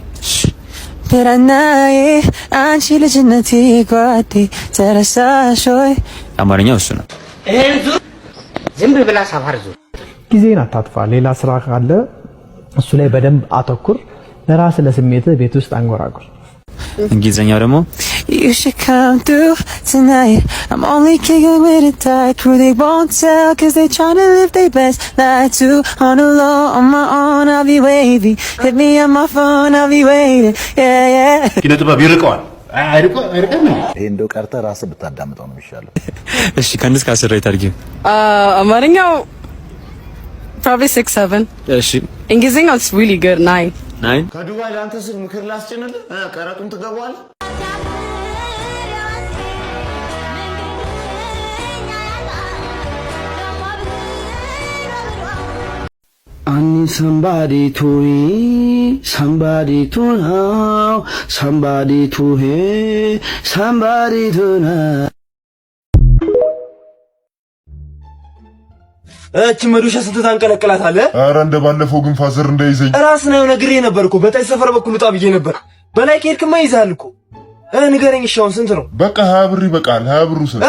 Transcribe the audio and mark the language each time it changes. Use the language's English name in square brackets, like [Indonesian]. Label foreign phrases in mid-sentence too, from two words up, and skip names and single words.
[Amharic] ተራናዬ አንቺ ልጅነቴ ጓዴ ተረሳሽ ወይ? አማርኛው እሱ ነው። ይሄን ዙር ዝም ብላ ሰፋር ዙር ጊዜን አታጥፋ። ሌላ ስራ ካለ እሱ ላይ በደንብ አተኩር። ለራስ ለስሜት ቤት ውስጥ አንጎራጉር። እንግሊዝኛው ደግሞ [English] You should come through tonight. I'm only kicking with a tight crew. They won't tell cause they tryna live their best life too. On the low, on my own, I'll be wavy. Hit me on my phone, I'll be waiting. Yeah. [Amharic] ኪነ ጥበብ ይርቀዋል። አይርቀም። ይሄ እንደው ቀርተህ ራስህ ብታዳምጠው ነው የሚሻለው። እሺ ከ1 እስከ 10 ሬት አድርጊው። አማርኛው probably 6 7 እሺ [English] እንግሊዝኛው it's really good 9 [Amharic] ከዱባይ ለአንተ ስል ምክር ላስጭንልህ ቀረጡን ትገባዋለህ። [English] I need somebody to hear, somebody to know, somebody to hear, somebody to know. [Amharic] እቺ መዶሻ ስንት ታንቀለቅላታለህ? ኧረ እንደባለፈው ግን ፋዘር እንዳይዘኝ ራስ ነው ነግሬ ነበር እኮ በታይ ሰፈር በኩል ውጣ ብዬ ነበር። በላይ ከሄድክማ ይዛል እኮ ንገረኝ። እሺ አሁን ስንት ነው? በቃ 20 ብር ይበቃል። 20 ብሩ ስንት?